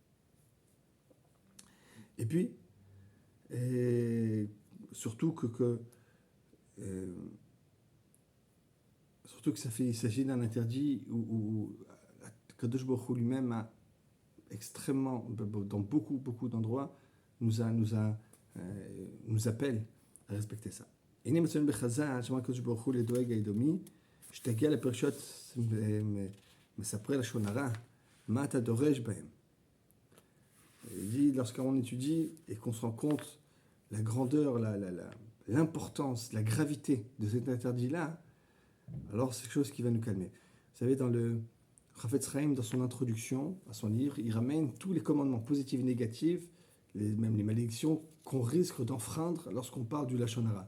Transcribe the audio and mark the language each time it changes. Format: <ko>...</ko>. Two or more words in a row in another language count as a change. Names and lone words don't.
<fr>Et puis, surtout que il s'agit d'un interdit où Kadosh Baruch Hu lui-même a extrêmement, dans beaucoup d'endroits, nous appelle à respecter ça.</fr> <he>הנה מצוין בחז"ל, שאמר הקדוש ברוך הוא לדואג האדומי, שתגיע לפרשות מספרי לשון הרע, מה אתה דורש בהם?</he> <fr>Il dit, lorsqu'on étudie et qu'on se rend compte la grandeur, l'importance, la gravité de cet interdit-là, alors c'est quelque chose qui va nous calmer. Vous savez, dans le Chafetz Chaim, dans son introduction à son livre, il ramène tous les commandements positifs et négatifs, même les malédictions qu'on risque d'enfreindre lorsqu'on parle du</fr> <he>לשון הרע.</he>